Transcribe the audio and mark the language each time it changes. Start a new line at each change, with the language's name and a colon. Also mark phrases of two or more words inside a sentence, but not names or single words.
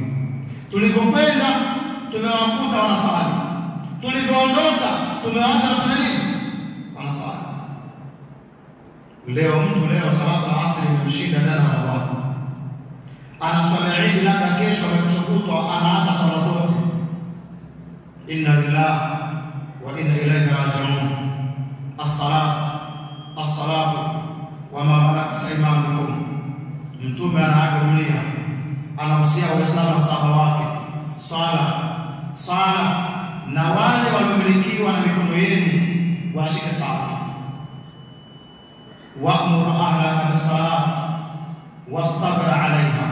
Swahili: Tulipokwenda tumewakuta wanasali, tulipoondoka tumewaacha wanafanya nini? Wanasali. Leo
Arabic: صلاة العصر
Swahili: imemshinda ndani ya Ramadhani, anaswali Eid, labda kesho amekushukutwa anaacha swala zote.
Arabic: إنا لله وإنا إليه راجعون. الصلاة وما ملكت أيمانكم.
Swahili: Mtume anaaga dunia, anahusia Waislamu na sahaba wake, sala na wale waliomilikiwa na mikono yenu washike sala.
Arabic: وأمر أهلك بالصلاة واصطبر عليها.